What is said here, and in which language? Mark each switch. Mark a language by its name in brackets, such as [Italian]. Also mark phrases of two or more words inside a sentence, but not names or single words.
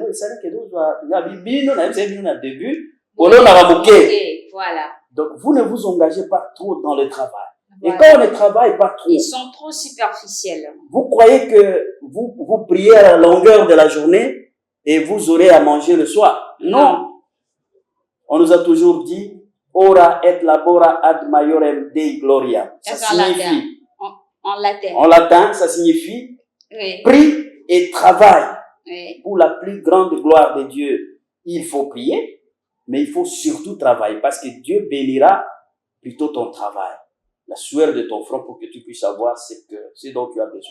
[French] voilà. Donc, vous ne vous engagez pas trop dans le travail. Voilà. Et quand on ne travaille pas trop, ils sont trop superficiels. Vous croyez que vous priez à la longueur de la journée et vous aurez à manger le soir. Non. On nous a toujours dit, [Latin] ora et labora ad maiorem Dei gloria. [French] Ça signifie, en latin. En latin, ça signifie, prie et travaille pour la plus grande gloire de Dieu. Il faut prier, mais il faut surtout travailler parce que Dieu bénira plutôt ton travail. La sueur de ton front pour que tu puisses avoir ce dont tu as besoin.